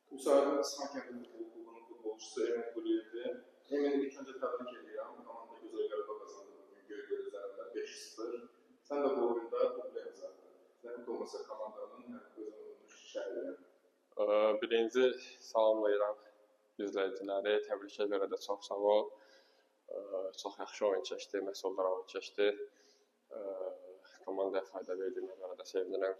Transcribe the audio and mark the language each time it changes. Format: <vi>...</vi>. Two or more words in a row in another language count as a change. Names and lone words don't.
<tr>Müsaadenizle Sankent Futbol futbolcusu Emin Kuliyev'de. Emin'i ilk önce tebrik ediyorum. Komanda güzel galibiyet kazandı bugün Göygöl üzerinde 5-0. Sen de bu oyunda dublə imzaladın.</tr> <az>Zəhmət olmasa komandanın özünün şəhəri. Birinci salamlayıram izləyiciləri. Təbrikə görə də çox sağ ol. Çox yaxşı oyun keçdi, məhsuldar oyun keçdi. Komandaya fayda verdiyimə görə də sevinirəm.</az>